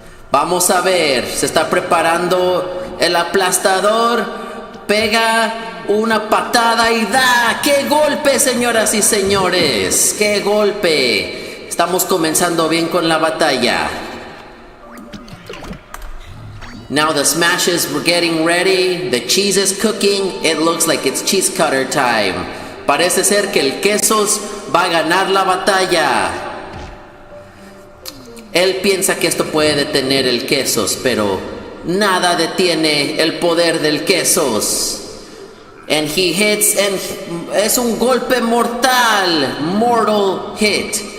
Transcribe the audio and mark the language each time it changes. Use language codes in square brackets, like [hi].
[es] Vamos a ver, se está preparando el aplastador, pega una patada y da. ¡Qué golpe, señoras y señores! ¡Qué golpe! Estamos comenzando bien con la batalla. [en] Now the Smash is getting ready, the cheese is cooking, it looks like it's Cheese Cutter time. [es] Parece ser que el Quesos va a ganar la batalla. Él piensa que esto puede detener el Quesos, pero nada detiene el poder del Quesos. [en] And he hits, and [es] es un golpe mortal, [en] mortal hit.